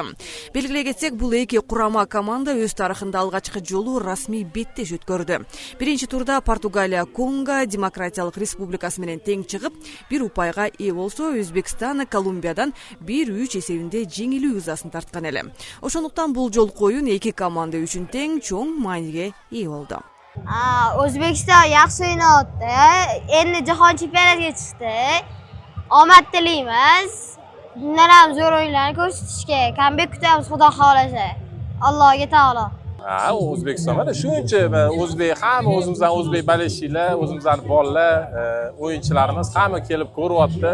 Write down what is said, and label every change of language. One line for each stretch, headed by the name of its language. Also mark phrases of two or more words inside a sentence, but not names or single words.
Kyrgyz: Белгилей кетсек, бул эки курама команда өз тарыхында алгачкы жолу расмий беттеш өткөрдү. Биринчи турда Португалия Конго Демократиялык Республикасы менен тең чыгып, бир упайга ээ болсо, Өзбекстан Колумбиядан 1-3 эсебинде жеңилүү ызасын тарткан эле. Ошондуктан бул жолку оюн эки команда үчүн тең чоң мааниге ээ болду.
Uzbek: O'zbekiston yaxshi o'ynayapti. Endi jahon chempionatiga chiqdi. Omad tilaymiz. Bundan ham zo'r o'yinlarni ko'rsatishga comeback kutamiz, xudo xolasa. Allohga taolo. O'zbekiston mana shuncha o'zbek hamma o'zimizdan o'zbek baleshchilar, o'zimizdan bolalar, o'yinchilarimiz hamma kelib ko'ryapti.